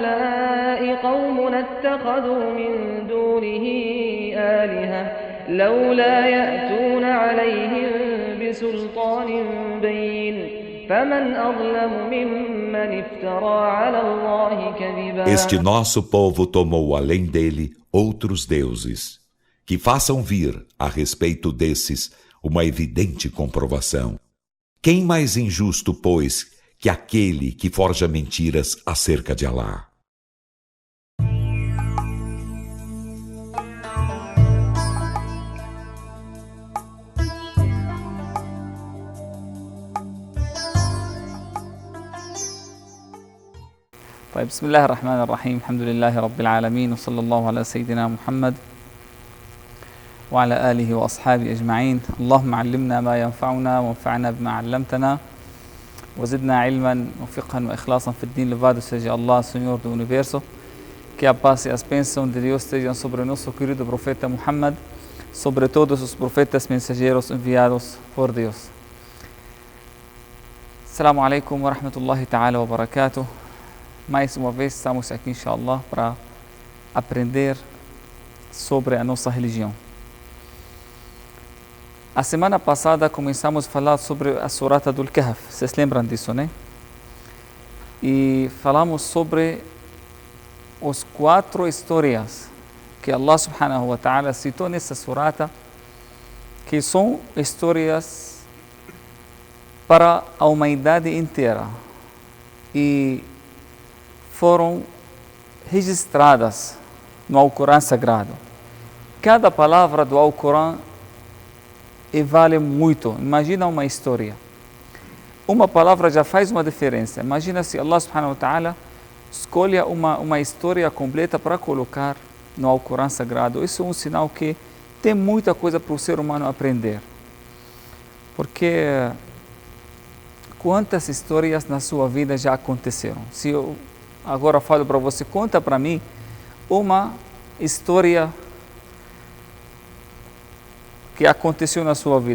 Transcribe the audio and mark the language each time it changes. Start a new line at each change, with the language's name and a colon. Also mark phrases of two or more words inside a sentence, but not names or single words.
Arabic: هؤلاء يقولون اتخذوا من دونه آلهة لولا يأتون عليهم بسلطان بين فمن أظلم ممن افترى على الله كذبا.
Portuguese: Este nosso povo tomou além dele outros deuses, que façam vir, a respeito desses, uma evidente comprovação. Quem mais injusto, pois, que aquele que forja mentiras acerca de Alá?
Arabic: طيب بسم الله الرحمن الرحيم الحمد لله رب العالمين وصلى الله على سيدنا محمد وعلى آله وأصحابه أجمعين. اللهم علمنا ما ينفعنا وانفعنا بما علمتنا وزدنا علما وفقها وإخلاصا في الدين.
Portuguese: Louvado seja Allah, Senhor do Universo. Que a paz e as bênçãos de Deus estejam sobre o nosso querido profeta Muhammad, sobre todos os profetas mensageiros enviados por Deus.
Arabic: السلام عليكم ورحمة الله تعالى وبركاته.
Portuguese: Mais uma vez estamos aqui, inshallah, para aprender sobre a nossa religião. A semana passada começamos a falar sobre a Surata do Kahf. Vocês lembram disso, né? E falamos sobre as 4 histórias que Allah
Arabic: سبحانه وتعالى
Portuguese: citou nessa surata, que são histórias para a humanidade inteira e foram registradas no Alcorão Sagrado. Cada palavra do Alcorão vale muito. Imagina uma história. Uma palavra já faz uma diferença. Imagina se Allah
Arabic: سبحانه وتعالى
Portuguese: escolhe uma história completa para colocar no Alcorão Sagrado. Isso é um sinal que tem muita coisa para o ser humano aprender. Porque quantas histórias na sua vida já aconteceram? Se eu agora falo para você, conta para mim uma história que aconteceu na sua vida.